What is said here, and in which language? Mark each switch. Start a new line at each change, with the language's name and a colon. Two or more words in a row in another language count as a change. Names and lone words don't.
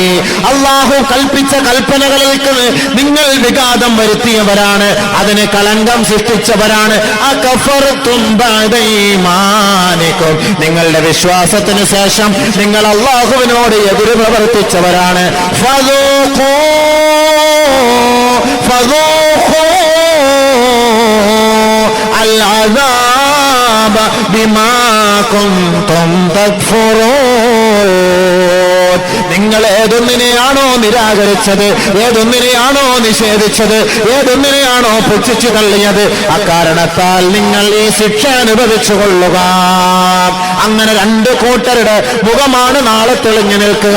Malayalam: അല്ലാഹു കൽപ്പിച്ച കൽപ്പനകളിൽ നിങ്ങൾ വിഘാതം വരുത്തിയവരാണ്, അതിന് കളങ്കം സൃഷ്ടിച്ചവരാണ്.
Arabic: أكفرتم بعد إيمانكم.
Malayalam: നിങ്ങളുടെ വിശ്വാസത്തിന് ശേഷം നിങ്ങൾ അല്ലാഹുവിനോട് എതിര് പ്രവർത്തിച്ചവരാണ്.
Arabic: ഫദൂഖൂ العذاب بما كنتم تكفرون.
Malayalam: നിങ്ങൾ ഏതൊന്നിനെയാണോ നിരാകരിച്ചത്, ഏതൊന്നിനെയാണോ നിഷേധിച്ചത്, ഏതൊന്നിനെയാണോ പുച്ഛിച്ചു തള്ളിയത്, അക്കാരണത്താൽ നിങ്ങൾ ഈ ശിക്ഷ അനുഭവിച്ചു കൊള്ളുക. അങ്ങനെ രണ്ട് കൂട്ടരുടെ മുഖമാണ് നാളെ തെളിഞ്ഞു നിൽക്കുക.